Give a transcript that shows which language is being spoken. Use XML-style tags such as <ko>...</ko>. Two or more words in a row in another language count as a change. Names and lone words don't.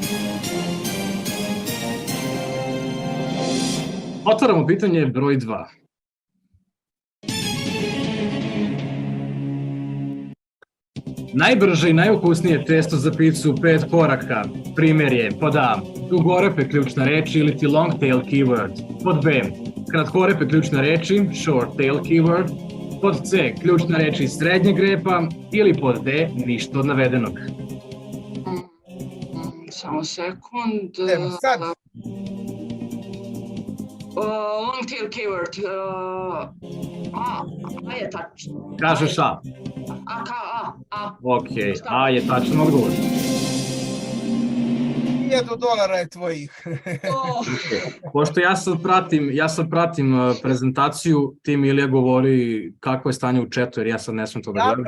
<sr>Otvaramo pitanje broj 2. Najbrže i najukusnije testo za picu u 5 koraka. Primjer je pod A. Dugorepe ključna reč ili ti</sr> <en>long tail keyword.</en> <sr>Pod B. Kratkorepe ključne reči,</sr> <en>short tail keyword.</en> <sr>Pod C. Ključna reč iz srednjeg repa. Ili pod D. Ništa od navedenog. Samo sekund. Evo sad.</sr> <en>Long tail keyword.</en> <sr>A je tačno. Kažeš A. A. Ok, A je tačan odgovor. $1,000 je tvojih. Pošto ja sad pratim prezentaciju, ti Milija govori kako je stanje u chatu, jer ja sad ne smijem to da gledam.</sr>